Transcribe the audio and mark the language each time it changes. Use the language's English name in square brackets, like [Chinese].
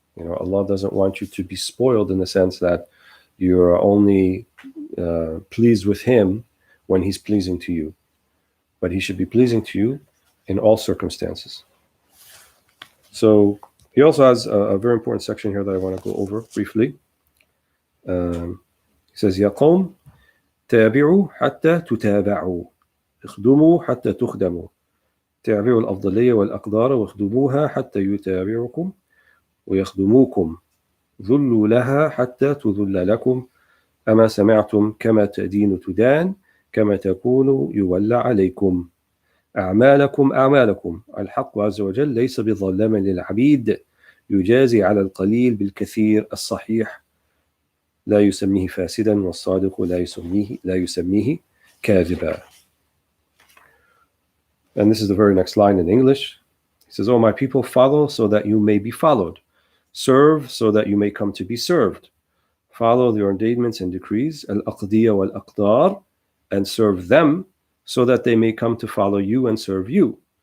[English] Allah doesn't want you to be spoiled in the sense that you're only pleased with him when he's pleasing to you. But he should be pleasing to you in all circumstances. So he also has a very important section here that I want to go over briefly. He says, [Arabic] يَا قَوْمْ تَابِعُوا حَتَّى تُتَابَعُوا اخْدُمُوا حَتَّى تُخْدَمُوا تَابِعُوا الْأَفْضَلِيَّ وَالْأَقْدَارَ وَاخْدُمُوهَا حَتَّى يُتَابِعُكُمْ وَيَخْدُمُوكُمْ ذُلُّوا لَهَا حَتَّى تُذُلَّ لَكُمْ أَمَا سَمِعْتُمْ كَمَا تَدِينُ تُدَانُ كَمَا تَكُونُ يُوَلَّ عَلَيْكُمْ أعمالكم الحق عز وجل ليس بظلام للعبيد يجازي على القليل بالكثير الصحيح لا يسميه فاسدا والصادق لا يسميه كاذبا. [English] And this is the very next line in English. He says, "O my people, follow so that you may be followed. Serve so that you may come to be served. Follow the ordainments and decrees, al-Aqdiya wal-Aqdar, and serve them so that they may come to follow you and serve you.